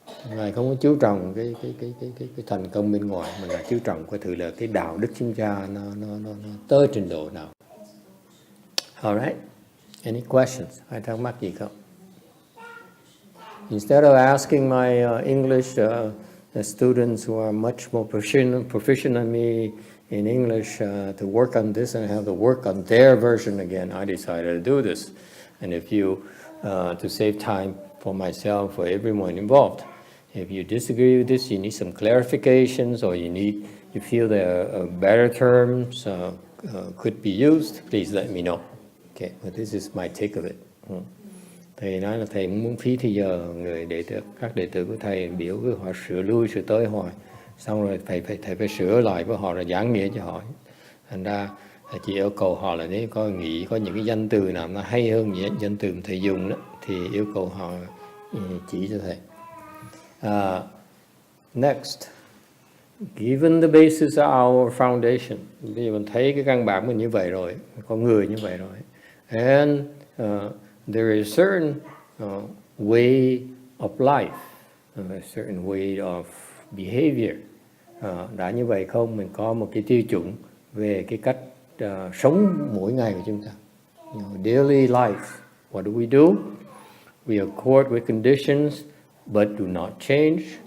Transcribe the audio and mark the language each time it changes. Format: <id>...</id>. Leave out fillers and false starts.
<vi>Ngài không có chú trọng cái thành công bên ngoài, mà Ngài chú trọng cái thứ là cái đạo đức chúng ta nó tới trình độ nào.</vi> <en>All right. Any questions?</en> <vi>Ai thắc mắc gì không?</vi> <en>Instead of asking my English the students who are much more proficient than me in English to work on this and have to work on their version again. I decided to do this. And if you, to save time for myself, for everyone involved, if you disagree with this, you need some clarifications, or you feel there are better terms could be used, please let me know. Okay, but this is my take of it.</en> <vi>Thầy nói là thầy muốn phí thì giờ các đệ tử của thầy biểu với họ sửa lui sửa tới hoài, xong rồi thầy phải sửa lại với họ, là giảng nghĩa cho họ. Thành ra chỉ yêu cầu họ là nếu có nghĩ có những cái danh từ nào nó hay hơn những danh từ thầy dùng đó, thì yêu cầu họ chỉ cho thầy.</vi> <en>Next, given the basis of our foundation,</en> <vi>bây giờ mình thấy cái căn bản mình như vậy rồi,</vi> <en>con người như vậy rồi, and there is a certain way of life, a certain way of behavior.</en> <vi>Đã như vậy không, mình có một cái tiêu chuẩn về cái cách sống mỗi ngày của chúng ta.</vi> <en>Daily life, what do we do? We accord with conditions but do not change.</en>